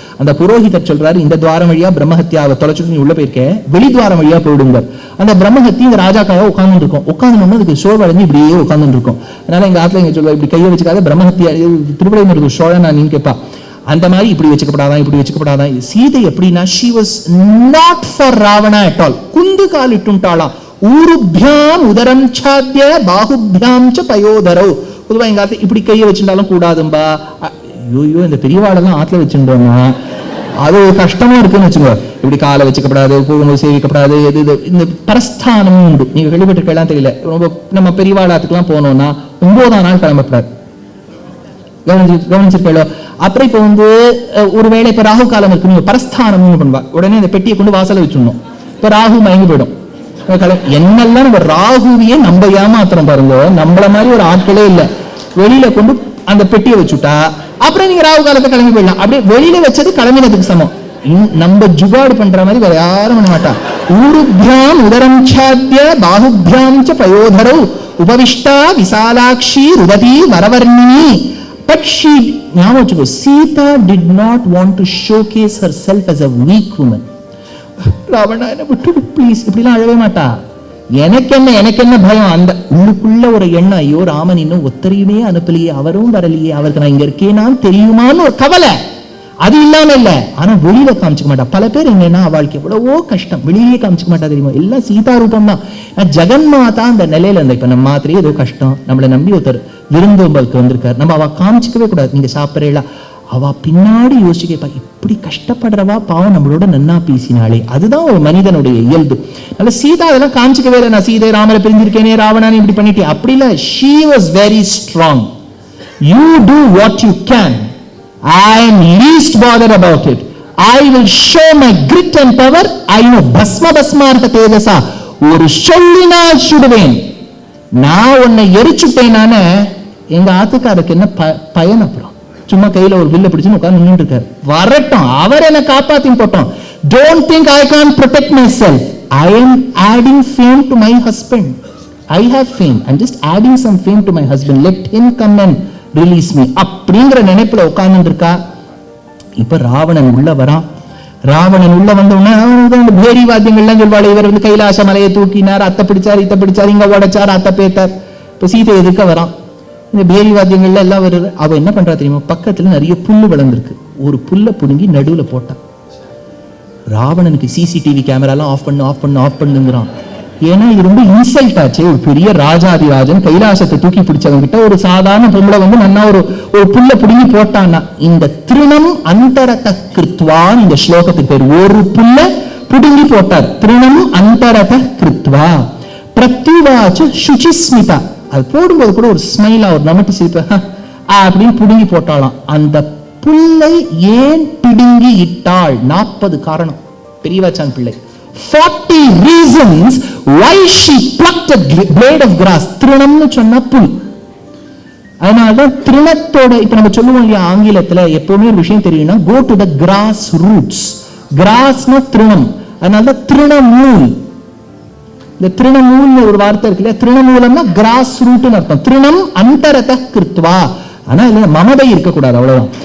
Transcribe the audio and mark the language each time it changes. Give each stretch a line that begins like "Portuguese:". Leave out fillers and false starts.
Tamil: அந்த புரோஹிதர் சொல்றாரு, இந்த துவாரம் வழியா பிரம்மஹத்தியாவை தொலைச்சுட்டு நீ உள்ள போயிருக்க, வெளி துவாரம் வழியா போயிடுங்க. அந்த பிரம்மஹத்தி இந்த ராஜாக்காக உட்கார்ந்து இருக்கும். உட்கார்ந்து அதுக்கு சோழடைஞ்சு இப்படியே உட்கார்ந்து இருக்கும். அதனால எங்க ஆத்துல எங்க சொல்லுவா, இப்படி கையை வச்சுக்காத பிரம்மஹத்தியா திருவிடைமருது சோழனா நீங்க கேட்பா. அந்த மாதிரி இப்படி வச்சுக்கப்படாதான், இப்படி வச்சுக்கப்படாதான். சீதை எப்படின்னா
English: she was not for Ravana at all.
Tamil: குந்து கால் இட்டுட்டாளாம்.
Sanskrit: ஊருபியாம் உதரம் சாத்திய பாகுபியாம் ச பயோதரோ.
Tamil: பொதுவா எங்க ஆத்துல இப்படி கையை வச்சுட்டாலும் கூடாதும்பா. ஐயோ இந்த பெரியவாளெல்லாம் ஆத்துல வச்சுட்டோம்னா அது ஒரு கஷ்டமா இருக்குன்னு வச்சுக்கோ. இப்படி காலை வச்சுக்கப்படாது, போகும்போது சேவிக்கப்படாது. இந்த பரஸ்தானம் உண்டு. நீங்க கேள்விப்பட்டிருக்கலாம் தெரியல. ரொம்ப நம்ம பெரியவாளாத்துக்கெல்லாம் போனோம்னா 9ஆம் நாள் கிளம்பப்படாது. கவனிச்சிருக்கோ. அப்புறம் இப்ப ஒருவேளை இப்ப ராகு காலம் இருக்கு, நீங்க பரஸ்தானம் பண்ணுவா. உடனே இந்த பெட்டியை கொண்டு வாசல வச்சிடணும். இப்ப ராகு மயங்கி போயிடும். என்னெல்லாம் நம்ம ராகுவையே நம்ம ஏமாத்திரம் பாருங்க. நம்மள மாதிரி ஒரு ஆட்களே இல்ல. வெளியில கொண்டு அந்த பெட்டியை வச்சுட்டா அப்புறம் நீங்க ராகு காலத்தை கிளம்பி போயிடலாம். அப்படியே வெளியில வச்சது கிளம்பினதுக்கு சமம். நம்ம ஜுகாடு பண்ற மாதிரி வேற யாரும் பண்ண மாட்டா.
Sanskrit: ஊருபியாம் உதரம் சாத்திய பாகுபியாம் ச பயோதரோ உபவிஷ்டா Visalakshi ருவதி வரவர்ணினி.
English: But she, Sita did not want to showcase herself as a weak woman.
Tamil: Ravana என்ன விட்டு ப்ளீஸ், இப்படிலாம் அழவே மாட்டா. எனக்கு என்ன பயம். அந்த உள்ளுக்குள்ள ஒரு எண்ணம், ஐயோ ராமன் இன்னும் ஒத்தரையுமே அனுப்பலையே, அவரும் வரலையே, அவருக்கு நான் இங்க இருக்கேனா தெரியுமான்னு ஒரு கவலை. அது இல்லாம இல்ல, ஆனா வெளியில காமிச்சுக்க மாட்டா. பல பேர் என்னன்னா அவளுக்கு எவ்வளவோ கஷ்டம், வெளியிலேயே காமிச்சுக்க மாட்டா. தெரியுமா, எல்லாம் சீதா ரூபம் தான். ஜெகன்மாதா அந்த நிலையில இருந்தா. இப்ப நம்ம மாத்திரையே ஏதோ கஷ்டம், நம்மளை நம்பி ஒருத்தர் விருந்தோம்பலுக்கு வந்திருக்காரு. நம்ம அவ காமிச்சிக்கவே கூடாது, நீங்க சாப்பிட்றீங்களா, அவ பின்னாடி யோசிக்கப்பா இப்படி கஷ்டப்படுறவா பாவம் நம்மளோட நன்னா பேசினாலே. அதுதான் ஒரு மனிதனுடைய இயல்பு. அதனால சீதா அதெல்லாம் காமிச்சிக்கவே இல்லை, நான் சீதை ராமரை பிரிஞ்சிருக்கேனே, ராவணான்னு இப்படி பண்ணிட்டேன், அப்படி இல்லை.
English: she was very strong. you do what you can. I am least bothered about it. I will show my grit and power. I know
Sanskrit: பஸ்மார்த்த தேஜசா,
Tamil: ஒரு சொல்லினால் சுடுவேன். நான் உன்னை எரிச்சுட்டேனான எங்க ஆத்துக்காருக்கு என்ன பயன்? அப்புறம் சும்மா கையில ஒரு வில்ல பிடிச்சு உட்கார்ந்து நின்று இருக்காரு. வரட்டும், அவர் என்ன காப்பாத்தி போட்டோம்.
English: Don't think I can't protect myself. I am adding fame to my husband. I have fame. I'm just adding some fame to my husband. Let him come and release me.
Tamil: அப்படிங்கிற நினைப்புல உட்கார்ந்து இருக்கா. இப்ப ராவணன் உள்ள வரான். ராவணன் உள்ள வந்தோடனே பேரி வாத்தியங்கள்லாம் சொல்வாள், இவர் வந்து கைலாச மலையை தூக்கினார், அத்தை பிடிச்சார், இத்தை பிடிச்சார், இங்க உடைச்சார், அத்தை பேத்தார். இப்ப சீதை எதிர்க்க வரான். இந்த பேரி வாத்தியங்கள்ல எல்லாம் வருது. அவ என்ன பண்றா தெரியுமா, பக்கத்துல நிறைய புல்லு வளர்ந்துருக்கு, ஒரு புல்ல புடுங்கி நடுவுல போட்டான். ராவணனுக்கு சிசிடிவி கேமராலாம் ஆஃப் பண்ணுங்கிறான். ஏன்னா இது ரொம்ப இன்சல்ட் ஆச்சு. ஒரு பெரிய ராஜாதிராஜன் கைலாசத்தை தூக்கி பிடிச்சவங்க கிட்ட ஒரு சாதாரண பொம்பளை வந்து நன்னா ஒரு புல்ல புடுங்கி போட்டான்னா, இந்த
Sanskrit: திருணம் அந்தரத கிருத்வா,
Tamil: இந்த ஸ்லோகத்துக்கு பேர். ஒரு புல்ல புடுங்கி போட்டார்.
Sanskrit: திருணம் அந்தரத கிருத்வா பிரத்யுவாச்சு சுச்சிஸ்மிதா.
Tamil: அது போடும்போது கூட ஒரு ஸ்மைலா, ஒரு நமட்டு சிரிப்பு அப்படின்னு புடுங்கி போட்டாலாம். அந்த புல்லை ஏன் பிடுங்கி இட்டாள்? 40 காரணம்.
English: Periyavachan Pillai 40 reasons why she plucked a blade of grass.
Tamil: திருணம்னு சொன்னா புல். அதனாலதான் திருணத்தோட, இப்ப நம்ம சொல்லுவோம் இல்லையா ஆங்கிலத்துல, எப்பவுமே ஒரு விஷயம் தெரியும்னா
English: go to the grass roots.
Tamil: கிராஸ்னா திருணம். அதனாலதான் திருணமூல். இந்த திருணமூல்னு ஒரு வார்த்தை இருக்கு இல்லையா, திருணமூலம்னா கிராஸ் ரூட்னு அர்த்தம்.
Sanskrit: திருணம் அந்தரத கிருத்வா.
Tamil: ஆனா இல்ல மமதை இருக்கக்கூடாது, அவ்வளவுதான்.